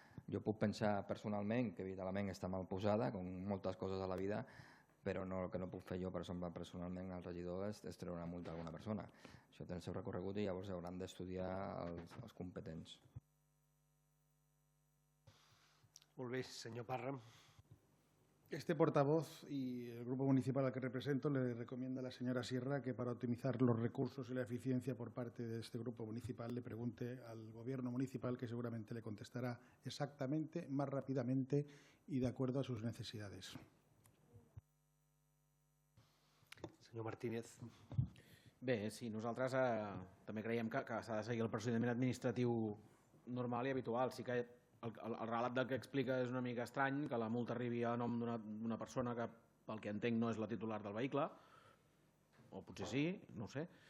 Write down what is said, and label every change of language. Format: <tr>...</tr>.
<ca>Jo puc pensar personalment que evidentment està mal posada, com moltes coses a la vida, però el que no puc fer jo personalment al regidor és treure una multa a alguna persona. Això té el seu recorregut i llavors hauran d'estudiar els competents. Molt bé, senyor Parra.</ca> <es>Este portavoz y el grupo municipal al que represento le recomienda a la señora Sierra que para optimizar los recursos y la eficiencia por parte de este grupo municipal le pregunte al gobierno municipal, que seguramente le contestará exactamente, más rápidamente y de acuerdo a sus necesidades.</es> <ca>Senyor Martínez. Bé, sí, nosaltres també creiem que s'ha de seguir el procediment administratiu normal i habitual. Sí que el relat del que explica és una mica estrany, que la multa arribi a nom d'una persona que, pel que entenc, no és la titular del vehicle, o potser sí, no ho sé.</ca>